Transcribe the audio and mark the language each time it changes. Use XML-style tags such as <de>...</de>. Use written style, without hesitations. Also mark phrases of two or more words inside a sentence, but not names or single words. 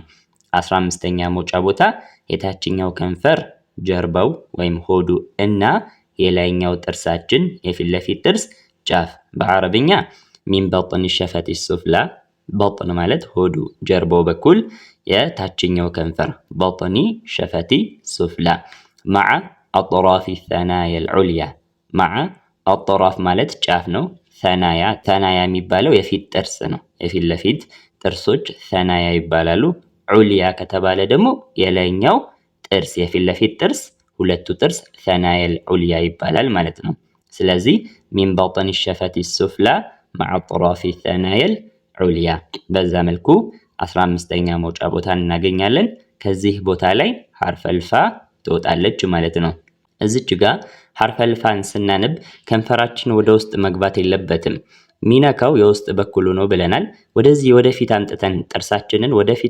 <am>15ኛ መውጫ ቦታ የታችኛው ከንፈር ጀርባው ወይም ሆዱ እና የላይኛው ጥርሳችን የፊት ለፊት ጥርስ ጫፍ በአረብኛ</am> <ar>من بطن الشفة السفلى</ar> <am>በጥን ማለት ሆዱ ጀርባው በኩል የታችኛው ከንፈር</am> <ar>بطن الشفة السفلى مع أطراف الثنايا العليا مع أطراف</ar> <am>ማለት ጫፍ ነው። ተናያ የሚባለው የፊት ጥርስ ነው። የፊት ለፊት ጥርሶች ተናያ ይባላሉ። ዑልያ ከተባለ ደግሞ የላይኛው ጥርስ የፊት ለፊት ጥርስ ሁለቱ ጥርስ</am> <ar>الثنايا العليا</ar> <am>ይባላል ማለት ነው። ስለዚህ</am> <ar>من بطن الشفة</ar> <am>ሱፍላ</am> <ar>مع أطراف الثنايا العليا</ar> <am>በዛ መልኩ 15ኛ መውጫ ቦታ እናገኛለን። ከዚህ ቦታ ላይ</am> <ar>حرف الفاء</ar> <am>ትወጣለች ማለት ነው። እዚች ጋር ሐርፈል ፋን ስናነብ ከንፈራችን ወደ ውስጥ መግባት የለበትም። ሚነካው የውስጥ በኩሉ ነው ብለናል። ወደዚህ ወደፊት አምጥተን ጥርሳችንን ወደፊት</am>